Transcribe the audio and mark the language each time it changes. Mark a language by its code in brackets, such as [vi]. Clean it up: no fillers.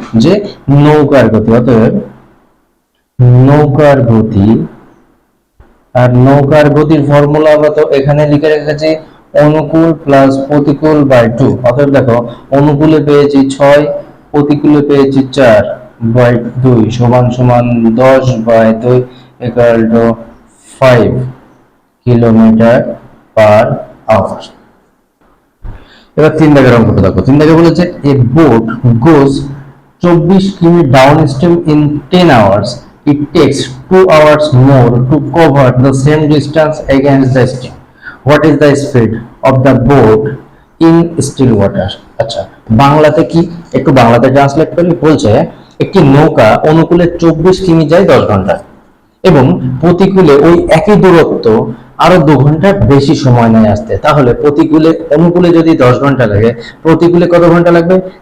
[bn] যে নৌকার গতি। অতএব নৌকার গতি, আর নৌকার গতির ফর্মুলা আমরা তো এখানে লিখে রেখেছি অনুকূল প্লাস প্রতিকূল বাই 2। অতএব দেখো, অনুকূলে পেয়েছি 6, প্রতিকূলে পেয়েছি 4 বাই 2 সমান সমান 10 by 2 equal to 5 kilometre per hour. এবার 3 দাগের অঙ্কটা দেখো। 3 দাগে বলেছে [en] A boat goes 24 কিমি downstream in 10 hours, it takes 2 hours more to cover the same distance against the stream. What is the speed of the boat in still water? [bn] আচ্ছা, বাংলাতে কি? একটু বাংলাতে ট্রান্সলেট করি। বলছে একটি নৌকা অনুকূলে 24 কিমি যায় 10 ঘন্টায়, এবং প্রতিকূলে ওই একই দূরত্ব আরো 2 ঘন্টা বেশি সময় নেয় আসতে, তাহলে অনুকূলে যদি 10 ঘন্টা লাগে, প্রতিকূলে কত ঘন্টা লাগবে?